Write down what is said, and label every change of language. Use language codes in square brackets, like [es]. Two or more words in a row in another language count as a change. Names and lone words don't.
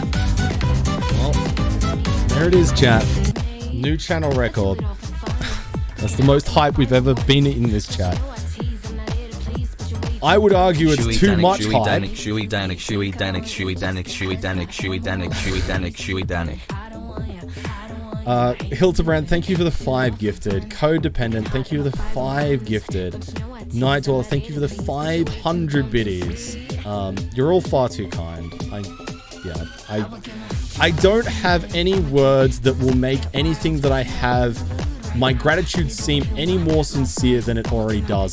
[en] Well, there it is, chat. New channel record. That's the most hype we've ever been in this chat. I would argue it's Shuey too Danik, much Shuey hype. Danik, Shuey Danik, Shuey Danik, Shuey Danik, Shuey Danik, Shuey Danik, Shuey Danik, Shuey Danik. Hildebrand, thank you for the 5 gifted. Codependent, thank you for the 5 gifted. Nightdweller, thank you for the 500 biddies. You're all far too kind. I don't have any words that will make anything that I have, my gratitude, seem any more sincere than it already does.